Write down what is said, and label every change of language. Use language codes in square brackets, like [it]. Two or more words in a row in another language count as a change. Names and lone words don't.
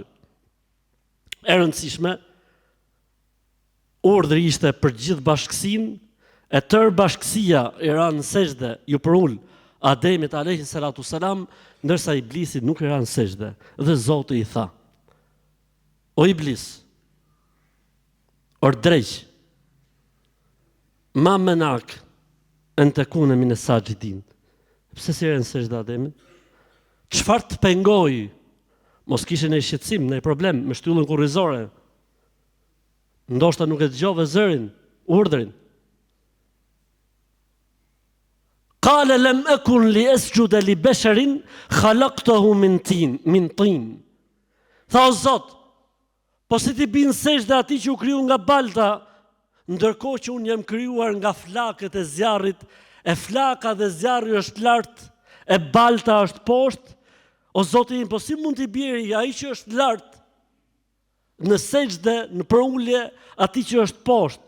[sq] E rëndësishme, urdhri ishte për gjithë bashkësinë, e tërë bashkësia i ranë në sejdë ju përul Ademit [ar] عليه الصلاة والسلام, [sq] ndërsa Iblisi nuk i ranë në sejdë. Dhe Zoti i tha: O Iblis, ordrej, [ar] ما منعك أن تكون من الساجدين. [sq] Pse si ranë në sejdë Ademit? Çfarë të pengoi? Mos kishe në shqetësim, në problem me shtyllën kurrizore. Ndoshta nuk e dëgjove zërin, urdhrin. [ar] قال لم أكن لأسجد لبشر خلقته من طين. [sq] Tha o Zot, po si ti bin sejdë ati që u kriju nga balta, ndërkohë që unë jam krijuar nga flakët e zjarrit, e flaka dhe zjarri është lart, e balta është poshtë. O Zoti im, po si mund t'i bjeri ai që është lart në sejdë, në përulje, ati që është poshtë?